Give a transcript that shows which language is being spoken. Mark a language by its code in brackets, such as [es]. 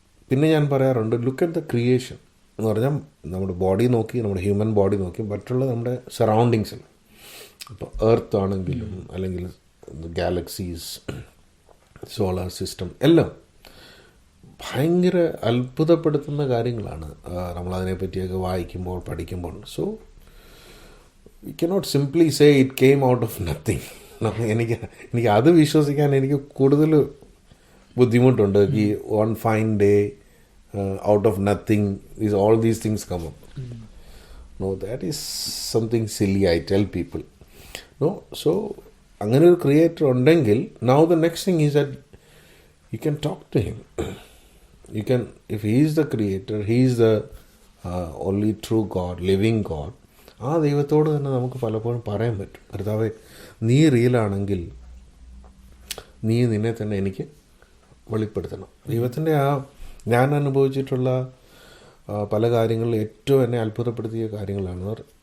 [ml] പിന്നെ ഞാൻ പറയാറുണ്ട്, ലുക്ക് അറ്റ് ദ ക്രിയേഷൻ എന്ന് പറഞ്ഞാൽ നമ്മുടെ ബോഡി നോക്കി, നമ്മുടെ ഹ്യൂമൻ ബോഡി നോക്കി, മറ്റുള്ള നമ്മുടെ സറൗണ്ടിങ്സിൽ, ഇപ്പോൾ എർത്ത് ആണെങ്കിലും അല്ലെങ്കിൽ ഗാലക്സീസ്, സോളാർ സിസ്റ്റം, എല്ലാം ഭയങ്കര അത്ഭുതപ്പെടുത്തുന്ന കാര്യങ്ങളാണ് നമ്മളതിനെപ്പറ്റിയൊക്കെ വായിക്കുമ്പോൾ പഠിക്കുമ്പോൾ. [en] So we cannot simply say it came out of nothing. [ml] എനിക്ക് അത് വിശ്വസിക്കാൻ എനിക്ക് കൂടുതൽ ബുദ്ധിമുട്ടുണ്ട്. [en] ഈ one fine day out of nothing all these things come up. No, that is something silly, I tell people. No, so [ml] അങ്ങനെ ഒരു creator ഉണ്ടെങ്കിൽ, [en] now the next thing is that you can talk to him. You can, if he is the creator, he is the only true God, living God. [ml] ആ ദൈവത്തോട് തന്നെ നമുക്ക് പലപ്പോഴും പറയാൻ പറ്റും, കർത്താവേ, നീ റിയലാണെങ്കിൽ നീ നിന്നെ തന്നെ എനിക്ക് വെളിപ്പെടുത്തണം. ദൈവത്തിൻ്റെ ഞാൻ അനുഭവിച്ചിട്ടുള്ള പല കാര്യങ്ങളിൽ ഏറ്റവും എന്നെ അത്ഭുതപ്പെടുത്തിയ കാര്യങ്ങളാണ്.